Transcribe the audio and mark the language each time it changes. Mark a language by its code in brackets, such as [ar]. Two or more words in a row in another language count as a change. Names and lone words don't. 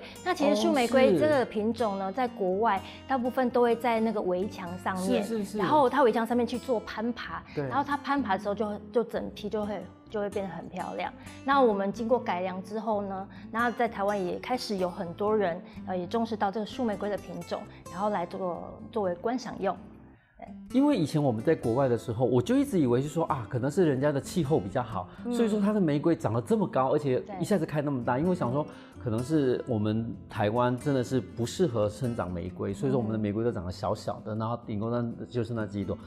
[zh] 那其實樹玫瑰這個品種呢，在國外大部分都會在那個圍牆上面，然後它圍牆上面去做攀爬，然後它攀爬的時候就整批就會變得很漂亮。那我們經過改良之後呢，那在台灣也開始有很多人也重視到這個樹玫瑰的品種，然後來作為觀賞用。因为以前我们在国外的时候，我就一直以为是说啊，可能是人家的气候比较好，所以说它的玫瑰长得这么高，而且一下子开那么大。因为我想说，可能是我们台湾真的是不适合生长玫瑰，所以说我们的玫瑰都长得小小的，然后顶多就是那几朵。